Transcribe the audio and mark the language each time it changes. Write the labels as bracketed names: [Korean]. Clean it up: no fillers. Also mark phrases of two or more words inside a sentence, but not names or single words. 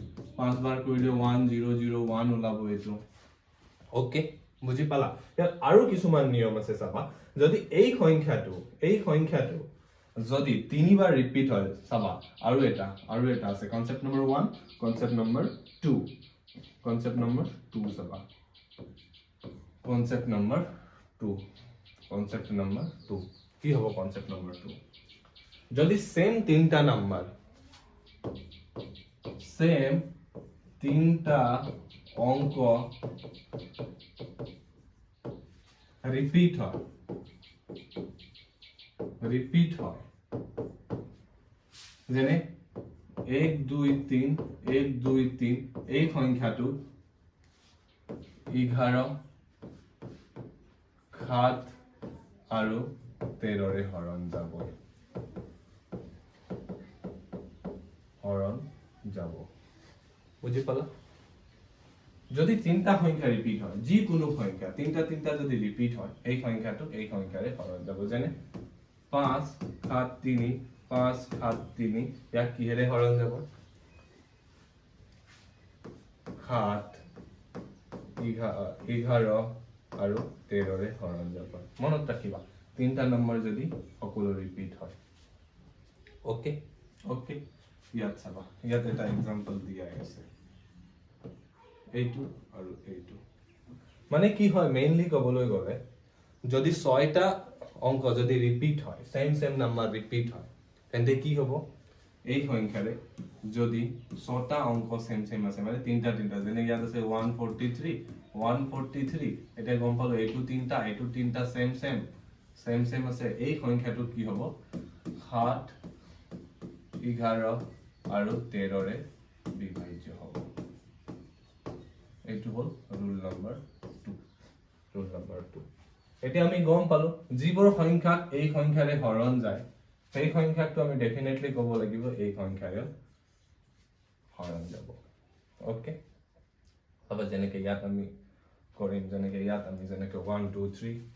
[Assamese] 1001 ওলাব এটো ওকে বুজি পালা ইয়াত আৰু কিছুমান নিয়ম আছে চাবা যদি এই সংখ্যাটো যদি 3 বাৰ ৰিপিট হয় চাবা আৰু এটা আছে [English] concept number 1 concept number 2 [Assamese] চাবা [English] concept number 2 [Assamese] কি হ'ব [English] concept number 2 [Assamese] যদি সেম তিনটা নাম্বার সেম তিনটা অঙ্ক রিপিট হয় যেনে 1 2 3 এই সংখ্যাটো 11 7 আৰু 13 ৰে হৰণ যাব বুঝি পালা যদি তিনটা সংখ্যা রিপিট হয় যি কোনো সংখ্যা তিনটা যদি রিপিট হয় এই সংখ্যাৰে হৰণ যাব যেনে 5 7 3 ইয়াক কিহেৰে হৰণ যাব 7 11 আৰু 13 ৰে হৰণ যাব মনত ৰাখিবা তিনটা নম্বৰ যদি সকলো ৰিপিট হয় ওকে ইয়াত চাবা ইয়াত এটা এক্সাম্পল দিয়া আছে এইটো আৰু এইটো মানে কি হয় মেইনলি কবলৈ গলে যদি 6টা অঙ্ক যদি রিপিট হয় [English] same number [Assamese] রিপিট হয় তেন্তে কি হ'ব এই সংখ্যাৰে যদি 6টা অঙ্ক সেম আছে মানে তিনটা যেনে ইয়াত আছে 143 এটা গম পালো এইটো তিনটা সেম আছে এই সংখ্যাটো কি হ'ব 7 11 আৰু 13 ৰে বিভাজ্য হ'ব এইটো হল [English] rule number [Assamese] 2 এতিয়া আমি গম পালো যিবোৰ সংখ্যা এই সংখ্যাৰে হৰণ যায় সেই সংখ্যাটো আমি ডেফিনেটলি ক'ব লাগিব এই সংখ্যাৰে হৰণ যাব ওকে হ'ব যেনেকৈ ইয়াত আমি কৰিম যেনেকৈ ইয়াত আমি যেনেকৈ 1 2 3